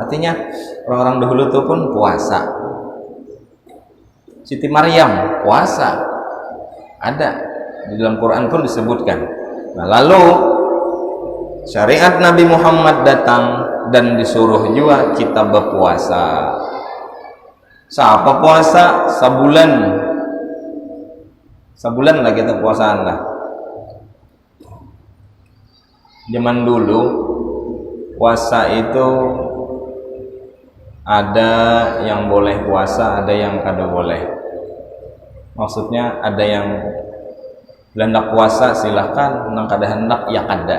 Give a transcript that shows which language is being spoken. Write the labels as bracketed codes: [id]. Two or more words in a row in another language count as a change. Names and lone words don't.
[id] Artinya orang-orang dahulu itu pun puasa. Siti Maryam puasa, ada di dalam Quran pun disebutkan. Nah, lalu syariat Nabi Muhammad datang dan disuruh juga kita berpuasa. Siapa puasa? Sebulan lah kita puasaan lah. Zaman dulu puasa itu ada yang boleh puasa, ada yang kada boleh. Maksudnya ada yang hendak puasa silahkan, nang kada hendak ya kada.